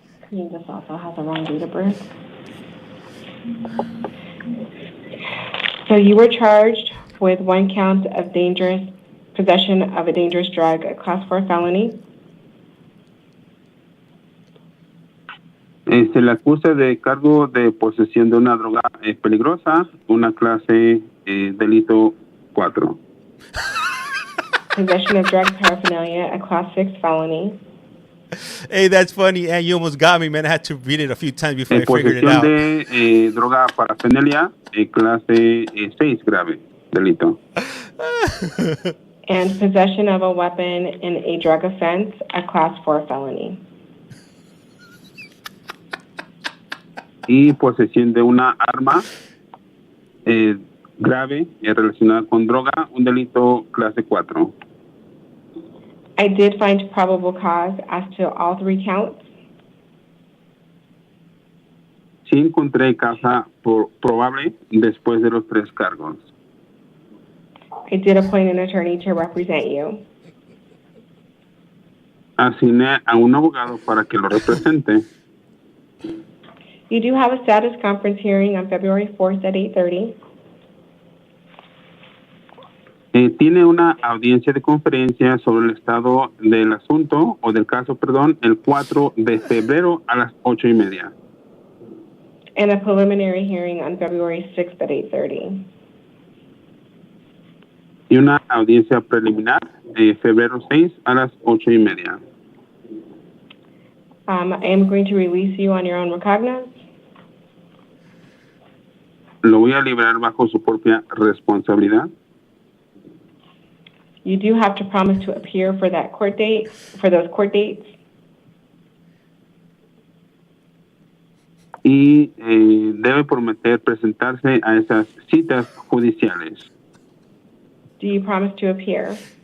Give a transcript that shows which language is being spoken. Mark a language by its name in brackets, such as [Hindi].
[English] This also has the wrong date of birth. So you were charged with 1 count of possession of a dangerous drug, a class 4 felony. [Spanish] Se le acusa de cargo de posesión de una droga peligrosa, una clase delito 4. [English] Possession of drug paraphernalia, a class 6 felony. Hey, that's funny. And you almost got me, man. I had to read it a few times before I figured it out. [Spanish] Posesión de droga paraphernalia, clase 6 grave, delito. [English] And possession of a weapon in a drug offense, a class 4 felony. [Spanish] Y posesión de una arma grave relacionada con droga, un delito clase 4. [English] I did find probable cause as to all 3 counts. [Spanish] Sí encontré causa probable después de los 3 cargos. [English] I did appoint an attorney to represent you. [Spanish] Asigné a un abogado para que lo represente. [English] You do have a status conference hearing on February 4th at 8:30. [Spanish] Tiene una audiencia de conferencia sobre el estado del asunto, o del caso, perdón, el 4 de febrero a las 8:30. [English] And a preliminary hearing on February 6th at 8:30. [Spanish] Y una audiencia preliminar, febrero 6 a las 8:30. [English] I am going to release you on your own recognizance. [Spanish] Lo voy a liberar bajo su propia responsabilidad. [English] You do have to promise to appear for that court date, for those court dates. [Spanish] Y debe prometer presentarse a esas citas judiciales. [English] Do you promise to appear?